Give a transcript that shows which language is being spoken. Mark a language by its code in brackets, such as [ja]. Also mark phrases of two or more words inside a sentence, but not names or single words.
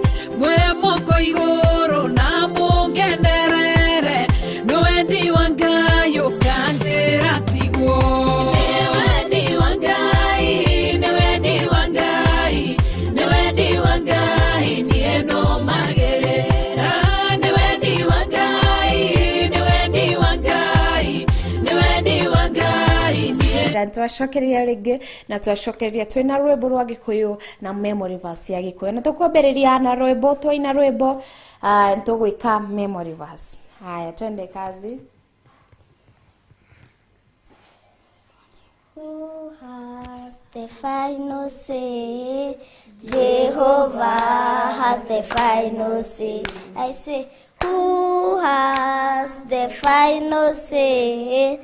[ki] mwe moko iguru na mungenerere no wendi wa Ngai ukanjira tigwo ni wendi wa Ngai ni wendi wa Ngai ni wendi wa Ngai nie no magerera ni wendi wa Ngai ni wendi wa Ngai ni wendi wa Ngai nie na twacokereria ringi na twacokereria twina rwimbo rwa Gikuyu na [en] memory verse [ki] ya Gikuyu na tukwambiriria na rwimbo twaina rwimbo tugwika [en] memory verse. [sw] Haya, twende kazi. [en] Who has the final say? Jehovah has the final say. I say, who has the final say?